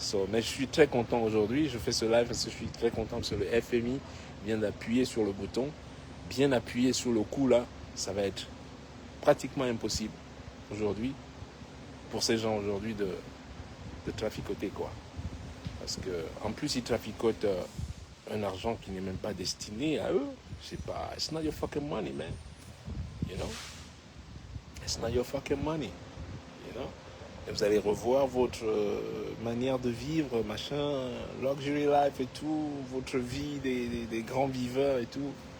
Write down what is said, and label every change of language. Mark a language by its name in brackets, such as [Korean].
[French] Mais je suis très content aujourd'hui. Je fais ce live parce que je suis très content parce que le FMI vient d'appuyer sur le bouton, bien appuyer sur le coup là. Ça va être pratiquement impossible aujourd'hui pour ces gens aujourd'hui de traficoter quoi. Parce que en plus ils traficotent un argent qui n'est même pas destiné à eux. C'est pas, [English] it's not your fucking money, man. You know, it's not your fucking money. You know. [French] Et vous allez revoir votre manière de vivre, machin, [English] luxury life [French] et tout, votre vie des grands viveurs et tout.